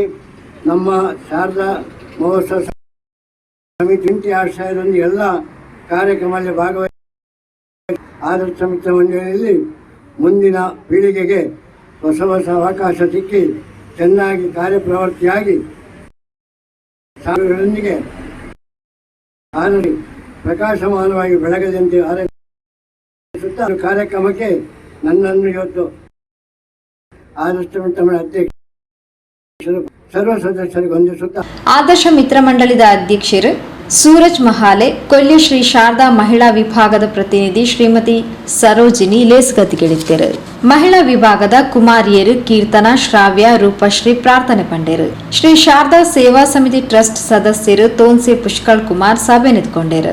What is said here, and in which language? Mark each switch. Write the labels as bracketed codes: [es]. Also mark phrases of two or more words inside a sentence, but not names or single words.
[kn] ನಮ್ಮ ಶಾರದಾ ಮಹೋತ್ಸವ ಸಮಿತಿ ಆಶ್ರಯದಲ್ಲಿ ಎಲ್ಲ ಕಾರ್ಯಕ್ರಮದಲ್ಲಿ ಭಾಗವಹಿಸಿ ಆದರ್ಶ ಮಿತ್ರ ಮಂಡಳಿಯಲ್ಲಿ ಮುಂದಿನ ಪೀಳಿಗೆಗೆ ಹೊಸ ಅವಕಾಶ ಸಿಕ್ಕಿ ಚೆನ್ನಾಗಿ ಕಾರ್ಯಪ್ರವೃತ್ತಿಯಾಗಿ ಸಾಧನೆಗಳೊಂದಿಗೆ ಪ್ರಕಾಶಮಾನವಾಗಿ ಬೆಳಗದಂತೆ ಆರೈಸುತ್ತಾ ಕಾರ್ಯಕ್ರಮಕ್ಕೆ ನನ್ನನ್ನು ಇವತ್ತು ಆದರ್ಶ ಮಿತ್ರ ಅಧ್ಯಕ್ಷರು ಸರ್ವ ಸದಸ್ಯರಿಗೆ ವಂದಿಸುತ್ತಾ ಆದರ್ಶ ಮಿತ್ರ ಮಂಡಳಿದ ಅಧ್ಯಕ್ಷರು ಸೂರಜ್ ಮಹಾಲೆ, ಕೊಲ್ಯ ಶ್ರೀ ಶಾರದಾ ಮಹಿಳಾ ವಿಭಾಗದ ಪ್ರತಿನಿಧಿ ಶ್ರೀಮತಿ ಸರೋಜಿನಿ ಲೇಸ್ಗತಿಗಳಿದ್ದರು. ಮಹಿಳಾ ವಿಭಾಗದ ಕುಮಾರಿಯರು ಕೀರ್ತನಾ, ಶ್ರಾವ್ಯ, ರೂಪಶ್ರೀ ಪ್ರಾರ್ಥನೆ ಪಂಡರು. ಶ್ರೀ ಶಾರದಾ ಸೇವಾ ಸಮಿತಿ ಟ್ರಸ್ಟ್ ಸದಸ್ಯರು ತೋನ್ಸೆ ಪುಷ್ಕಳ್ ಕುಮಾರ್ ಸಭೆ ನಿಂತ್ಕೊಂಡರು.